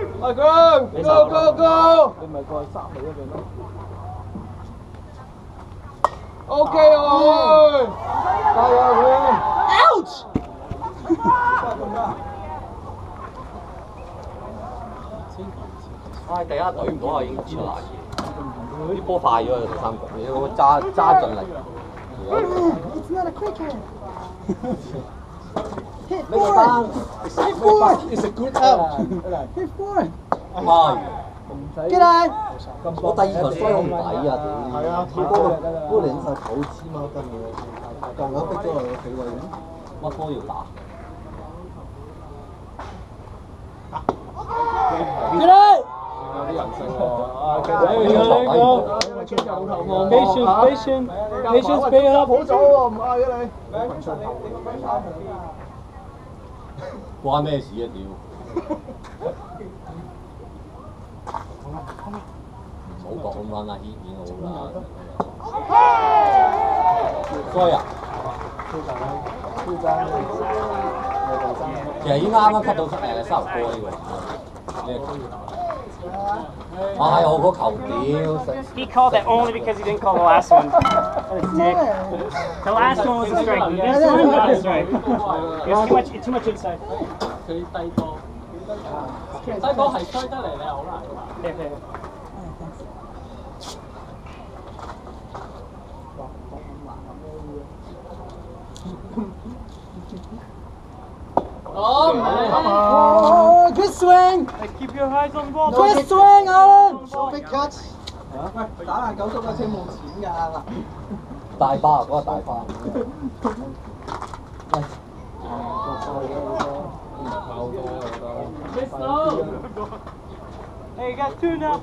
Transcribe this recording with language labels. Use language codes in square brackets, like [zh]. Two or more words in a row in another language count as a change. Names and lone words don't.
[yue] 阿姜 ，go！ 你咪過去塞你嗰邊咯。OK 喎，加油佢 ！Ouch！唉，第一懟唔到啊，已經知難嘢。啲波快咗啊，第三局，你要揸盡力。 [en] It's not a quick hand. Hit Make a forward. bounce. Hit forward. It's a good out. Hit forward. [yue] 係。 [en] Get out. [yue] 我第二球衰好唔抵啊！屌。係啊，波你實好黐孖筋嘅，咁啱逼咗落個企位，乜波要打？ [en] Get out. [yue] 有啲人性喎。 [en] Patience, pick it up. [yue] 好早喎，唔嗌嘅你。關咩事啊？屌！唔好講啦，阿軒已經好啦。衰啊！其實已經啱啱 cut 到沙頭哥呢個。唉，我個球屌！ [en] He called that only because he didn't call the last one. What a dick. The last one was a strike. This one not a strike. It's too much inside. [yue] 佢低波，低波係衰得嚟，你好難。 [en] Oh, good swing. Keep your eyes on the ball. Good swing, Alan. Big catch。 [yue] 喂，打爛九叔架車冇錢㗎。大巴嗰個大巴。 [en] Hey, you got two now.